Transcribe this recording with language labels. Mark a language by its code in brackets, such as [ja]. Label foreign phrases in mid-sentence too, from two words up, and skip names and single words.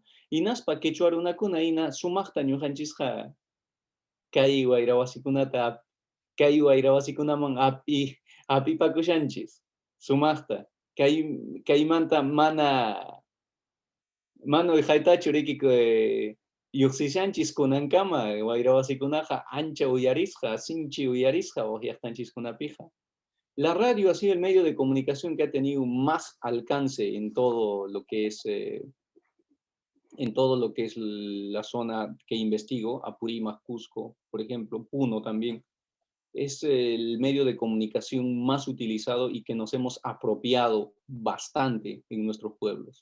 [qu] Hinaspa quechua runakuna hina sumaqta ñuqanchisqa kay wayrawasikunata kay wayrawasikunaman apipakushanchis sumaqta kaymanta mana haytachu riki lluqsishanchis kunankama wayrawasikunaqa ancha uyarisqa sinchi uyarisqa llaqtanchiskunapija. [es] La radio ha sido el medio de comunicación que ha tenido más alcance en todo lo que es la zona que investigo, Apurímac, Cusco, por ejemplo, Puno también. Es el medio de comunicación más utilizado y que nos hemos apropiado bastante en nuestros pueblos.